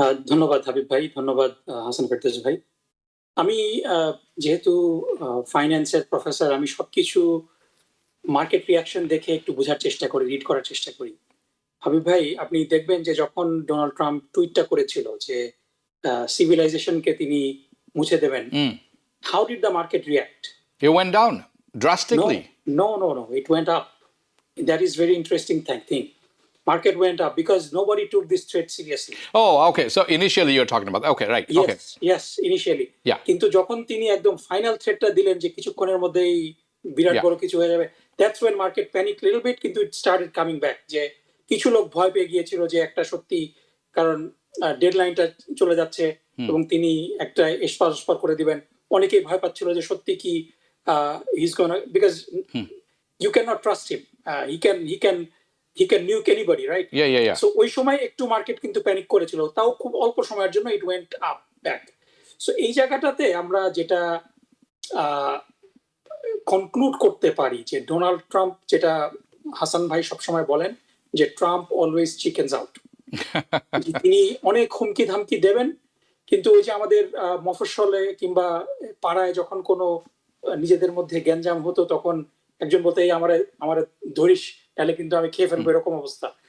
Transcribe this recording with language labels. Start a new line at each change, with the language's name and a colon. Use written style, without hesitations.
Bangla: ধন্যবাদ হাবিব ভাই, ধন্যবাদ হাসান ফেরদৌস ভাই। আমি যেহেতু ফাইন্যান্সের প্রফেসর, আমি সবকিছু মার্কেট রিয়াকশন দেখে একটু বোঝার চেষ্টা করি, রিড করার চেষ্টা করি। হাবিব ভাই, আপনি দেখবেন যে যখন ডোনাল্ড ট্রাম্প টুইটটা করেছিল যে সিভিলাইজেশনকে তিনি মুছে দেবেন,
English: How did the market react? It went down drastically. No, it went up. That is very interesting thing. Market went up because nobody took this threat seriously. Oh, okay. So initially you're talking about, okay, right. Okay. Yes, initially. Yeah.
Bangla: কিন্তু যখন তিনি একদম final থ্রেটটা দিলেন যে কিছুক্ষণের মধ্যেই বিরাট বড় কিছু হয়ে যাবে,
English: that's when market panicked little bit,
Bangla: কিন্তু
English: it started coming back.
Bangla: যে কিছু লোক ভয় পেয়ে গিয়েছিল যে একটা সত্যি, কারণ ডেডলাইনটা চলে যাচ্ছে এবং তিনি একটা এসপার করে দিবেন। অনেকেই ভয় পাচ্ছিল যে সত্যি কি
English: he's gonna, because you cannot trust him. He can nuke anybody, right? Yeah.
Bangla: So ওই সময় একটু মার্কেট কিন্তু প্যানিক করেছিল, তাও খুব অল্প সময়ের জন্য
English: it went up back.
Bangla: So এই জায়গাটাতে আমরা যেটা কনক্লুড করতে পারি যে ডোনাল্ড ট্রাম্প, যেটা হাসান ভাই সবসময় বলেন যে
English: Trump always chickens out,
Bangla: তিনি অনেক হুমকি ধামকি দেবেন, কিন্তু ওই যে আমাদের মফস্বলে কিংবা পাড়ায় যখন কোনো নিজেদের মধ্যে গ্যাঞ্জাম হতো, তখন একজন বলতে আমার ধরিস, তাহলে কিন্তু আমি খেয়ে ফেলবো, এরকম অবস্থা।